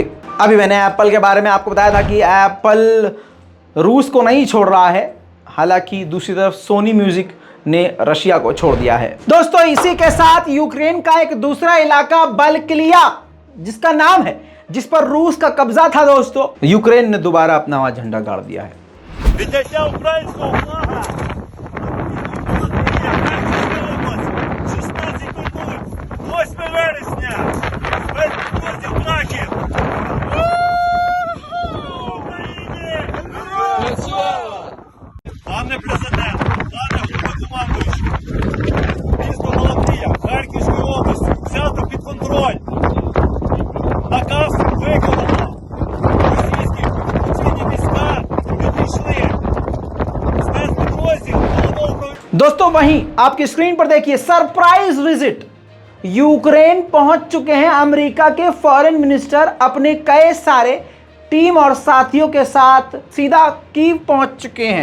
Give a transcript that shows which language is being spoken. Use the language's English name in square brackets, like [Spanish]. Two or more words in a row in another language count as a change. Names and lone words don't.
[Hindi] अभी मैंने एप्पल के बारे में आपको बताया था कि एप्पल रूस को नहीं छोड़ रहा है, हालांकि दूसरी तरफ सोनी म्यूजिक ने रशिया को छोड़ दिया है। दोस्तों इसी के साथ यूक्रेन का एक दूसरा इलाका बल्कलिया, जिसका नाम है, जिस पर रूस का कब्जा था दोस्तों, यूक्रेन ने दोबारा अपना वहां झंडा गाड़ दिया है। [Ukrainian] Віддача українського флага. 8 вересня. Без друзів краків. Україні! Пане президент, пане головнокомандуючий, місто Балаклія, Харківської області взято під контроль. Наказ виконано. Російські окупаційні війська відійшли. [Hindi] दोस्तों वहीं आपकी स्क्रीन पर देखिए [English] surprise visit, [Hindi] यूक्रेन पहुंच चुके हैं अमेरिका के [English] foreign minister [Hindi] अपने कई सारे टीम और साथियों के साथ सीधा कीव पहुंच चुके हैं।